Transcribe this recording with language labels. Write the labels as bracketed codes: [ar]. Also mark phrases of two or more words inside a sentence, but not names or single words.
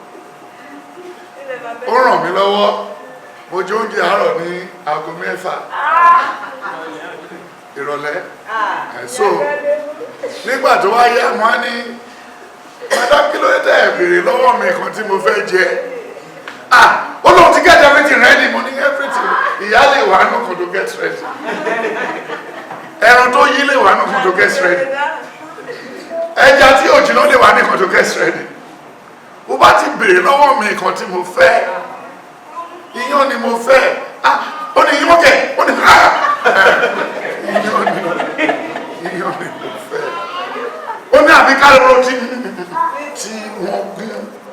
[yo] ó ràn mí lọ́wọ́ mo jẹ oúnjẹ àárọ̀ ní aago 6 ìrọ̀lẹ́ so nígbà tó wá yá wọn ní madam kí ló dé tẹ́ ẹ béèrè lọ́wọ́ mi kan tí mo fẹ́ jẹ ó lóun ti [en] get everything ready [yo] mo ní everything ìyá lè wà nù kan tó [en] get ready [yo] ẹran tó yí lè wà nù kan tó [en] get ready [yo] ẹja tí òjìnà lè wà ní kan tó [en] get ready [yo] bó bá ti béèrè lọ́wọ́ mi kan tí mo fẹ́ iyán ni mo fẹ́ ó ní iyán kẹ ó ní iyán ni mo fẹ́ ó ní àbí kálóró tí wọ́n gún